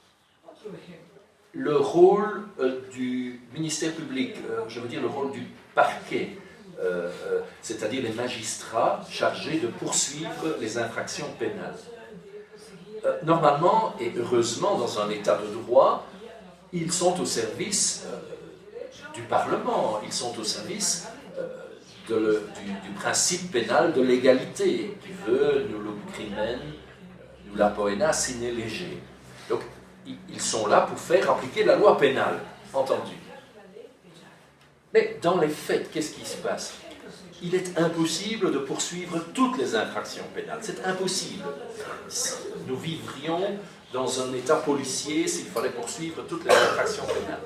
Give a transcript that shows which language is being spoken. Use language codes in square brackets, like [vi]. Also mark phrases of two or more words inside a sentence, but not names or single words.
[fr] Le rôle du ministère public, je veux dire le rôle du parquet, c'est-à-dire les magistrats chargés de poursuivre les infractions pénales. Normalement, et heureusement dans un état de droit, ils sont au service du Parlement, ils sont au service du principe pénal de l'égalité, qui veut [la] nullum crimen, nulla poena sine lege. [fr] Donc, ils sont là pour faire appliquer la loi pénale, entendu. Mais dans les faits, qu'est-ce qui se passe? Il est impossible de poursuivre toutes les infractions pénales. C'est impossible. Nous vivrions dans un état policier s'il fallait poursuivre toutes les infractions pénales.